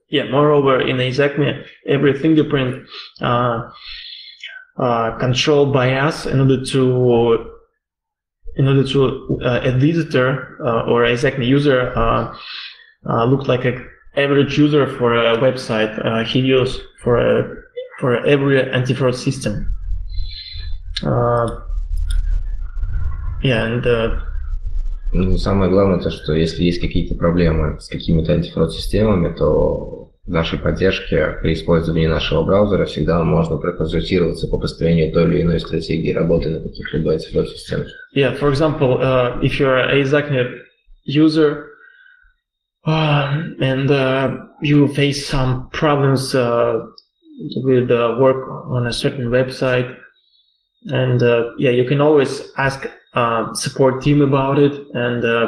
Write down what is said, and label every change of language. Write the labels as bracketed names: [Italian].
[English] Yeah, moreover, in AEZAKMI, every fingerprint controlled by us in order to a visitor or AEZAKMI user look like an average user for a website he used for every anti-fraud system. Yeah, and [Russian] Ну, самое главное то, что если есть какие-то проблемы с какими-то антифрод-системами, то в нашей поддержке при использовании нашего браузера всегда можно проконсультироваться по построению той или иной стратегии работы на каких-либо антифрод-системах. [English] Yeah, for example, if you're a AEZAKMI user and you face some problems with work on a certain website, and yeah, you can always ask support team about it, and